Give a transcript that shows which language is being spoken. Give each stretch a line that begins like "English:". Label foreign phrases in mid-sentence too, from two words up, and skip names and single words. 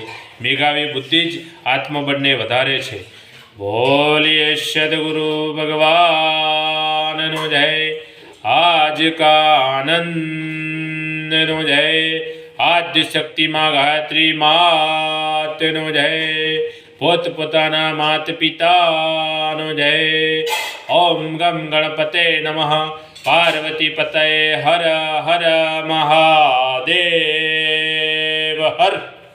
Gujarati: મેઘાવી બુદ્ધિ જ આત્મબળને વધારે છે। બોલીએ સદ્ગુરુ ભગવાનનો જય। આજ કા આનંદનો જય। આદ્ય શક્તિ માઁ ગાયત્રી માતનો જય। પોત પોતાના માત પિતાનો જય।
Sanskrit: ओम गम गणपते नमः। पार्वती पतये हर हर महादेव हर।